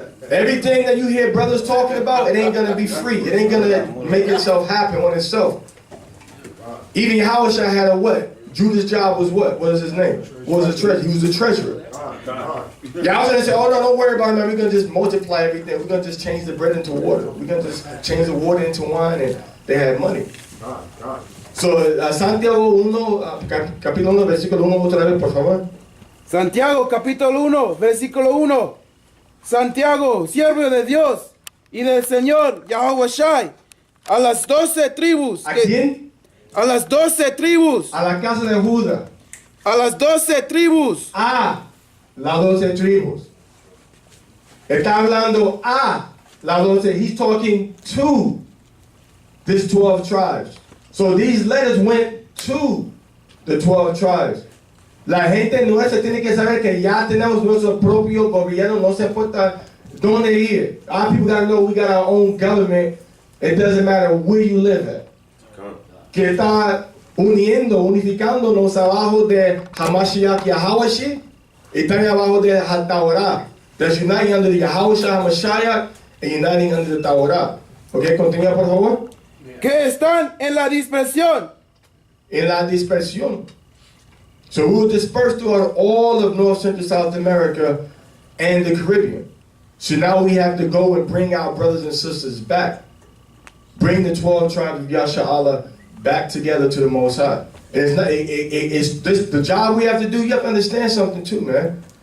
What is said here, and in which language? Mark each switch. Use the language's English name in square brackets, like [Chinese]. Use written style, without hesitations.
[English] Everything that you hear brothers talking about, it ain't going to be free. It ain't going to make itself happen on itself. Even Yahushua had a what? Judah's job was what? What was his name? What was the treasurer? He was the treasurer. Yahushua said, oh no, don't worry about it, man. We're going to just multiply everything. We're going to just change the bread into water. We're going to just change the water into wine, and they had money. [Spanish] So, Santiago 1, capítulo 1, versículo 1, otra vez, por favor. Santiago capítulo 1, versículo 1. Santiago, siervo de Dios y del Señor, Yahushua, a las 12 tribus. ¿A quién? A las 12 tribus. A la casa de Judá. A las 12 tribus. A las 12 tribus. Está hablando a las 12. [English] He's talking to this 12 tribes. So these letters went to the 12 tribes. [Spanish] La gente nuestra tiene que saber que ya tenemos nuestro propio gobierno, no se importa dónde ir. [English] Our people gotta know we got our own government. It doesn't matter where you live at. [Spanish] Que está unificándonos abajo de Hamashiach Yahawashi, y también abajo de Torah. [English] That's uniting under the Yahushua Mashiach and uniting under the Torah. [Spanish] Ok, continúa por favor. Que están en la dispersión. En la dispersión. [English] So we were dispersed throughout all of North, Central, South America and the Caribbean. So now we have to go and bring our brothers and sisters back. Bring the 12 tribes of Yasharahla back together to the Most High. And it's not, it's this, the job we have to do. You have to understand something too, man.